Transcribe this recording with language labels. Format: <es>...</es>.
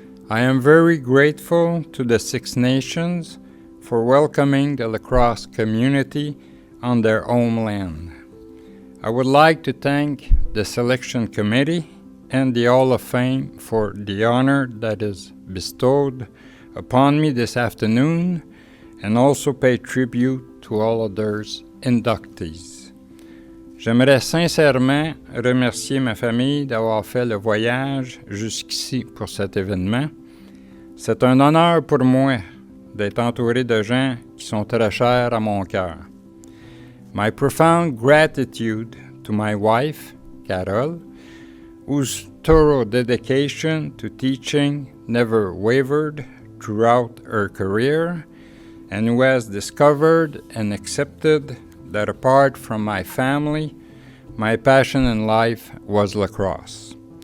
<en>I am very grateful to the Six Nations for welcoming the lacrosse community on their homeland. I would like to thank the Selection Committee and the Hall of Fame for the honor that is bestowed upon me this afternoon, and also pay tribute to all others inductees.</en> <fr>J'aimerais sincèrement remercier ma famille d'avoir fait le voyage jusqu'ici pour cet événement. C'est un honneur pour moi d'être entouré de gens qui sont très chers à mon cœur.</fr> <en>My profound gratitude to my wife, Carol, whose thorough dedication to teaching never wavered throughout her career, and who has discovered and accepted that apart from my family, my passion in life was lacrosse.</en>